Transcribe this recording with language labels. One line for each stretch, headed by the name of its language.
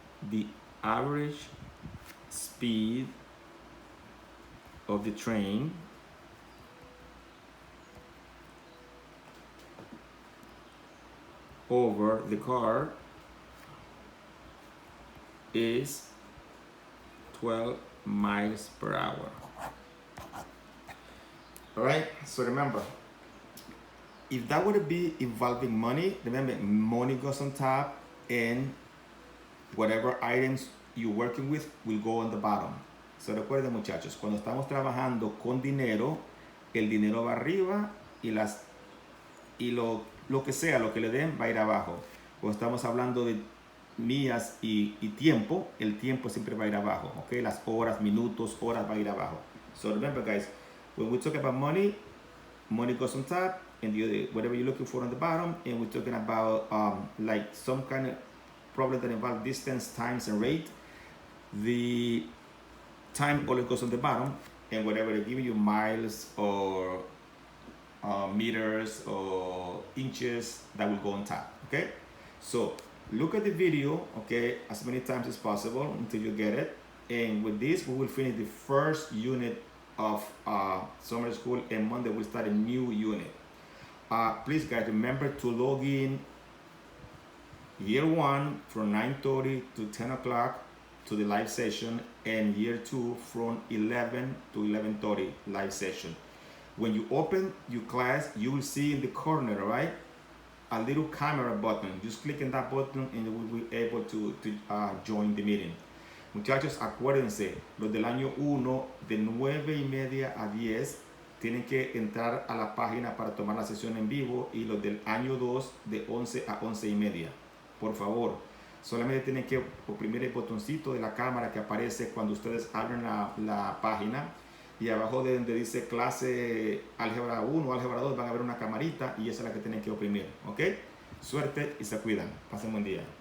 English: The average speed of the train over the car is 12 miles per hour. All right, so remember, if that would be involving money, remember money goes on top and whatever items you're working with will go on the bottom.
Spanish: So recuerden, muchachos, cuando estamos trabajando con dinero, el dinero va arriba y lo que sea, lo que le den va a ir abajo. Cuando estamos hablando de millas y tiempo, el tiempo siempre va a ir abajo, okay? Las horas, minutos, horas va a ir abajo.
English: So remember, guys, when we talk about money, money goes on top and whatever you're looking for on the bottom, and we're talking about like some kind of problem that involve distance, times, and rate. The time always goes on the bottom, and whatever they're giving you, miles or meters or inches, that will go on top, okay? So look at the video, okay, as many times as possible until you get it. And with this, we will finish the first unit of summer school, and Monday we'll start a new unit. Please, guys, remember to log in year 1 from 9:30 to 10 o'clock to the live session, and year 2 from 11 to 11:30 live session. When you open your class, you will see in the corner, right, a little camera button. Just click on that button and you will be able to join the meeting.
Spanish: Muchachos, acuérdense, los del año 1 de 9:30 a 10 tienen que entrar a la página para tomar la sesión en vivo, y los del año 2 de 11 a 11:30. Por favor, solamente tienen que oprimir el botoncito de la cámara que aparece cuando ustedes abren la página, y abajo de donde dice clase álgebra 1 o álgebra 2 van a ver una camarita, y esa es la que tienen que oprimir, ¿ok? Suerte y se cuidan. Pasen buen día.